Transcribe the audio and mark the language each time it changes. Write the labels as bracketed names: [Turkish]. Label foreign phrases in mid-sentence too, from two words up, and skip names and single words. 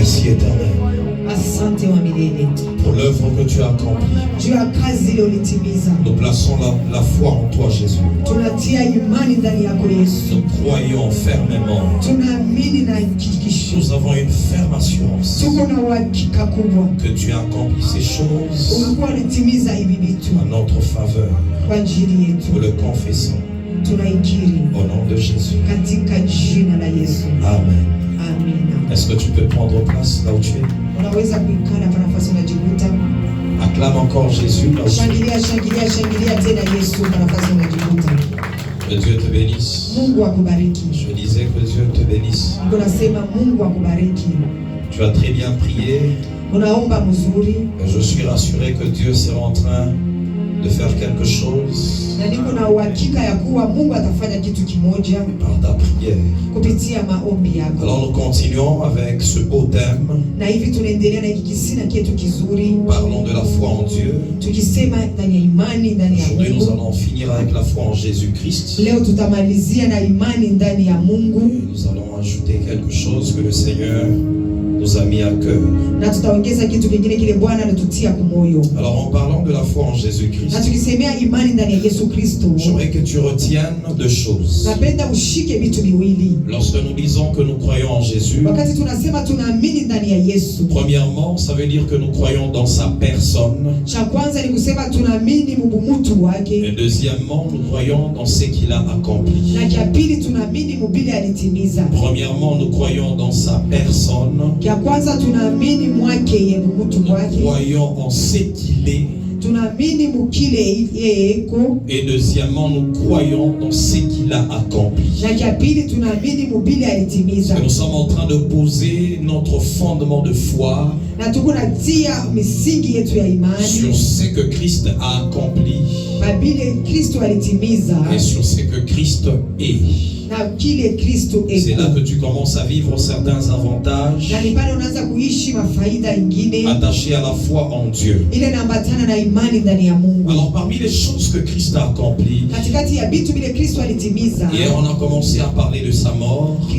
[French] éternel. [Swahili] Asante wa milele. [French] Pour l'œuvre que tu as accomplie. [Swahili] Juu ya kazi ile ulitimiza. [French] Nous plaçons la foi en toi, Jésus. [Swahili] Tunatia imani ndani yako Yesu. [French] Nous croyons fermement. [Swahili] Tunaamini na hakikisho. [French] Nous avons une ferme assurance [Swahili] Tuko na uhakika kubwa [French] que tu as accompli ces choses [Swahili] ulikuwa ulitimiza hivi vitu [French] en notre faveur. [Swahili] kwa ajili yetu. [French] Nous le confessons [Swahili] Tunaikiri [French] au nom de Jésus. [Swahili] katika jina la Yesu. [French] Amen. [Swahili] Amina. [French] Est-ce que tu peux prendre place là où tu es? [Swahili] Unaweza kuikana hapa nafasi unajikuta. [French] Acclame encore Jésus là où tu es. [Swahili] Shangilia tena Yesu kwa nafasi unajikuta. [French] Que Dieu te bénisse. [Swahili] Mungu akubariki. [French] Je disais que Dieu te bénisse. [Swahili] Unasema Mungu akubariki. [French] Tu as très bien prié. [Swahili] Unaomba mzuri. [French] Je suis rassuré que Dieu sera en train de faire quelque chose [Swahili] na niko na uhakika ya kuwa Mungu atafanya kitu kimoja [French] par ta prière. [Swahili] kupitia maombi yako. [French] Alors nous continuons avec ce beau thème. [Swahili] Na hivi tunaendelea na hiki kisina kietu kizuri. [French] Parlons de la foi en Dieu. [Swahili] Tukisema ndani ya imani ndani ya Mungu. [French] Aujourd'hui nous allons finir avec la foi en Jésus-Christ. [Swahili] Leo tutamalizia na imani ndani ya Mungu. [French] Et nous allons ajouter quelque chose que le Seigneur nous a mis à cœur. [Swahili] Na tutaongeza kitu kingine kile Bwana anatutia kwa moyo. [French] Alors en parlant de la foi en Jésus-Christ, [Swahili] na tukisemea imani ndani ya Yesu Kristo, [French] j'aimerais que tu retiennes deux choses. [Swahili] Napenda ushike vitu viwili. [French] Lorsque nous disons que nous croyons en Jésus, [Swahili] wakati tunasema tunaamini ndani ya Yesu, [French] premièrement, ça veut dire que nous croyons dans sa personne. [Swahili] Cha kwanza ni kusema tunaamini mtu wake. [French] Et deuxièmement, nous croyons dans ce qu'il a accompli. [Swahili] Na cha pili tunaamini mbili alitimiza. [French] Premièrement, nous croyons dans sa personne. [Swahili] Ya kwanza tunaamini mwake yeye mtu wake. [French] Nous croyons en ce qu'il est. [Swahili] Tunaamini mukile yeye eko. [French] Et deuxièmement, nous croyons dans ce qu'il a accompli. [Swahili] Na cha pili tunaamini mbili alitimiza. [French] Nous sommes en train de poser notre fondement de foi [Swahili] na tukunatia misingi yetu ya imani [French] sur ce que Christ a accompli et sur ce que Christ est. C'est là que tu commences à vivre certains avantages attachés à la foi en Dieu. Alors parmi les choses que Christ a accomplies, hier on a commencé à parler de sa mort.